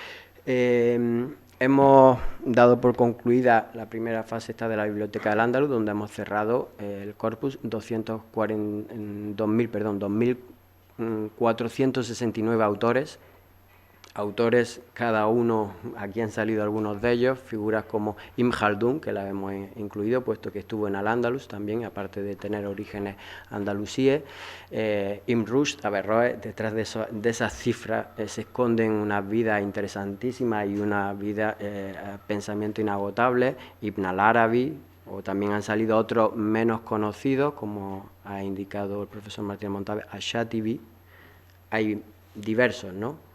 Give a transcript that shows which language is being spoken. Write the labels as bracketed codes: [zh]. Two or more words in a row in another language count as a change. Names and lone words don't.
[es] Hemos dado por concluida la primera fase esta de la Biblioteca del Al-Ándalus, donde hemos cerrado el corpus, 2.469 autores autores, cada uno, aquí han salido algunos de ellos, figuras como Ibn Khaldun, que la hemos incluido, puesto que estuvo en Al-Ándalus también, aparte de tener orígenes andalusíes. Ibn Rushd, Averroes, detrás de esas cifras se esconden unas vidas interesantísimas y una vida, pensamiento inagotable. Ibn al-Arabi, o también han salido otros menos conocidos, como ha indicado el profesor Martín Montalve, Ash-Shatibi. Hay diversos, ¿no?